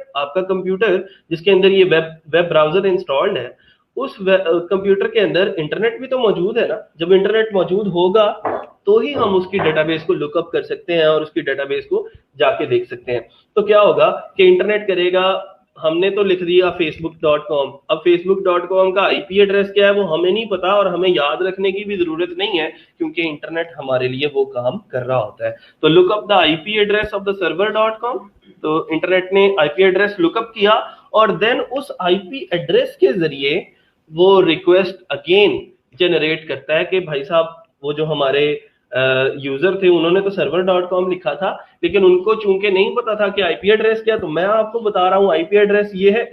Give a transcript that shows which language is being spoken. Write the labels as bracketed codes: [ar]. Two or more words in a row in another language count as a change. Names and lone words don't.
[hi] आपका कंप्यूटर जिसके अंदर ये [en] web browser [hi] इंस्टॉल्ड है, उस कंप्यूटर के अंदर इंटरनेट भी तो मौजूद है ना। जब इंटरनेट मौजूद होगा तो ही हम उसकी डेटाबेस को लुकअप कर सकते हैं और उसकी डेटाबेस को जाके देख सकते हैं। तो क्या होगा कि इंटरनेट करेगा, हमने तो लिख दिया facebook.com, अब facebook.com का [en] IP address [hi] क्या है वो हमें नहीं पता और हमें याद रखने की भी जरूरत नहीं है, क्योंकि इंटरनेट हमारे लिए वो काम कर रहा होता है। तो [en] lookup the IP address of the server.com, [hi] तो इंटरनेट ने [en] IP address lookup [hi] किया और देन उस [en] IP address [hi] के जरिए वो [en] request again generate [hi] करता है कि भाई साहब वो जो हमारे यूजर थे उन्होंने तो सर्वर.com लिखा था, लेकिन उनको चूंकि नहीं पता था कि [en] IP address [hi] क्या, तो मैं आपको बता रहा हूं [en] IP address [hi] ये है।